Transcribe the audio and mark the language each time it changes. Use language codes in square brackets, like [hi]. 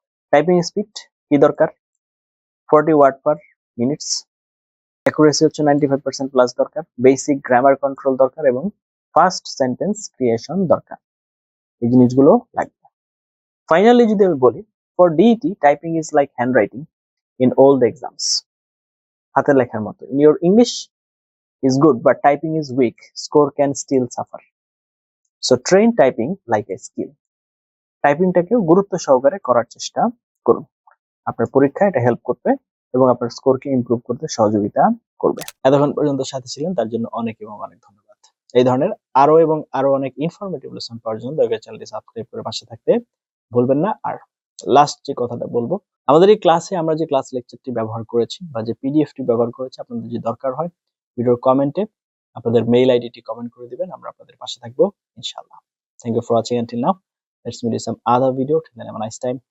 [en] typing speed [bn] কি দরকার, [en] 40 word per minutes. [bn] Accuracy হচ্ছে 95% প্লাস দরকার। বেসিক গ্রামার কন্ট্রোল দরকার এবং ফার্স্ট সেন্টেন্স ক্রিয়েশন দরকার। এই জিনিসগুলো লাগবে। ফাইনালি যদি আমি বলি, [en] For DET typing is like handwriting in all the exams. [bn] হাতের লেখার মতো। [en] In your English is good but typing is weak, score can still suffer. So train typing like a skill. [bn] টাইপিংটাকেও গুরুত্ব সহকারে করার চেষ্টা করুন। আপনার পরীক্ষায় এটা হেল্প করবে এবং আপনার স্কোরকে ইমপ্রুভ করতে সহযোগিতা করবে। এতক্ষণ পর্যন্ত সাথে ছিলেন তার জন্য অনেক এবং অনেক ধন্যবাদ। এই ধরনের আরো এবং আরো অনেক ইনফরমেটিভ লেসন পাওয়ার জন্য দয়া করে চ্যানেলটি সাবস্ক্রাইব করে পাশে থাকতে ভুলবেন না। আর লাস্ট যে কথাটা বলবো, আমাদের এই ক্লাসে আমরা যে ক্লাস লেকচারটি ব্যবহার করেছি বা যে পিডিএফটি ব্যবহার করেছি, আপনাদের যদি দরকার হয় ভিডিওর কমেন্টে আপনাদের মেইল আইডিটি কমেন্ট করে দিবেন, আমরা আপনাদের পাশে থাকবো ইনশাআল্লাহ। [en] Thank you for watching until now. Let's meet in some other video. Till then, have a nice time.